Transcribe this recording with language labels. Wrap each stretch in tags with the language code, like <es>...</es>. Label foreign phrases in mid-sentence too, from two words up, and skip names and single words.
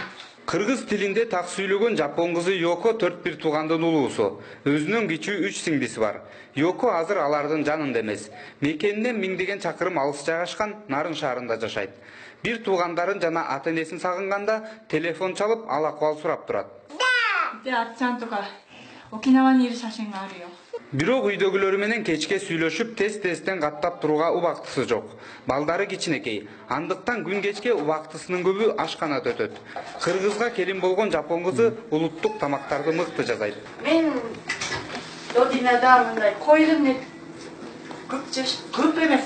<ky>Кыргыз тилинде так сүйлөгөн жапон кызы Йоко 4 туугандын улуусу. Өзүнүн кичүү 3 сиңдиси бар. Йоко азыр алардын жанында эмес. Мекенинен миңдеген чакырым алыс жайгашкан Нарын шаарында жашайт. Бир туугандарын жана ата-энесин сагынганда телефон чалып, ал акыбал сурап турат.</ky> <ja>で、あっちゃんとか沖縄にいる写真があるよ。</ja> <ky>Бирок үйдөгүлөрү менен кечке сүйлөшүп, тез-тезден каттап турууга убактысы жок. Балдары кичинекей. Андыктан күн кечке убактысынын көбү ашканада өтөт. Кыргызга келин болгон жапон кызы улуттук тамактарды мыкты жасайт. Мен родинада мындай койдун эт көп эмес.</ky>